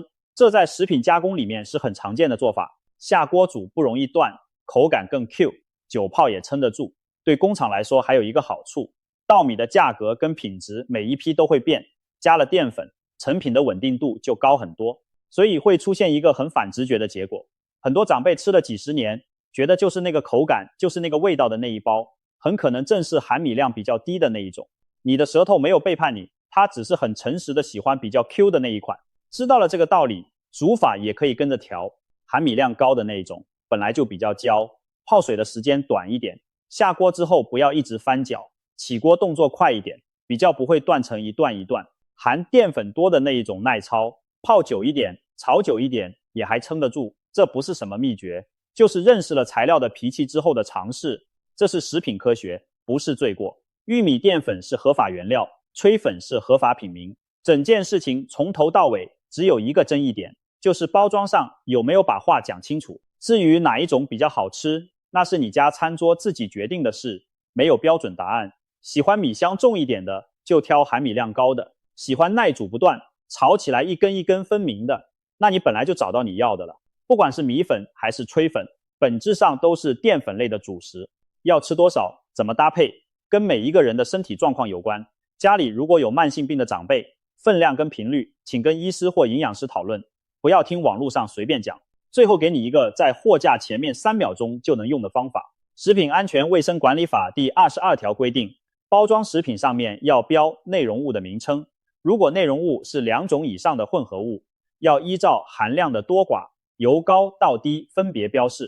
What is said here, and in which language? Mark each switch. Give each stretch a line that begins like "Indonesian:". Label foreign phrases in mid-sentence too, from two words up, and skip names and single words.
Chinese: 這在食品加工裡面是很常見的做法。下鍋煮不容易斷，口感更 Q， 久泡也撐得住。對工廠來說還有一個好處，稻米的價格跟品質每一批都會變，加了澱粉，成品的穩定度就高很多，所以會出現一個很反直覺的結果。很多長輩吃了幾十年，覺得就是那個口感，就是那個味道的那一包，很可能正是含米量比較低的那一種。你的舌頭沒有背叛你，它只是很誠實的喜歡比較 Q 的那一款。知道了這個道理，煮法也可以跟着調，含米量高的那一種，本來就比較焦，泡水的時間短一點，下鍋之後不要一直翻攪，起鍋動作快一點，比較不會斷成一段一段。含澱粉多的那一種耐操，泡久一點，炒久一點也還撐得住，這不是什麼秘訣，就是認識了材料的脾氣之後的嘗試。這是食品科學，不是罪過。玉米澱粉是合法原料，吹粉是合法品名。整件事情從頭到尾只有一個爭議點，就是包裝上有沒有把話講清楚。至於哪一種比較好吃，那是你家餐桌自己決定的事，沒有標準答案。喜歡米香重一點的，就挑含米量高的。喜歡耐煮不斷，炒起來一根一根分明的，那你本來就找到你要的了。不管是米粉还是炊粉，本質上都是澱粉類的主食，要吃多少，怎麼搭配，跟每一個人的身體狀況有關。家裡如果有慢性病的長輩，分量跟頻率，請跟醫師或營養師討論，不要聽網絡上隨便講。最後給你一個在貨架前面3秒鐘就能用的方法。食品安全衛生管理法第22條規定，包裝食品上面要標內容物的名稱，如果內容物是2種以上的混合物，要依照含量的多寡，由高到低分別標示。